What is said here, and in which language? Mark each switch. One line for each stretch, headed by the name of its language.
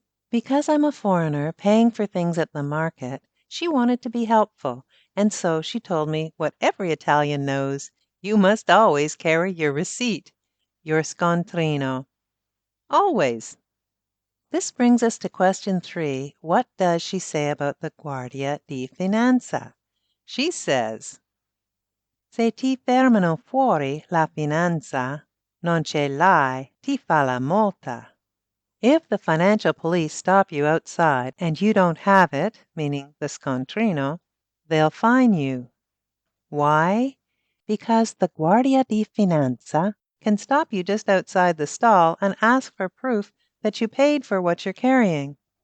English: Because I'm a foreigner paying for things at the market, she wanted to be helpful, and so she told me what every Italian knows: you must always carry your receipt, your scontrino. Always. This brings us to question 3. What does she say about the Guardia di Finanza? She says,
Italian: se ti fermano fuori la finanza, non ce l'hai, ti fa la multa.
English: If the financial police stop you outside and you don't have it, meaning the scontrino, they'll fine you. Why? Because the Guardia di Finanza can stop you just outside the stall and ask for proof that you paid for what you're carrying.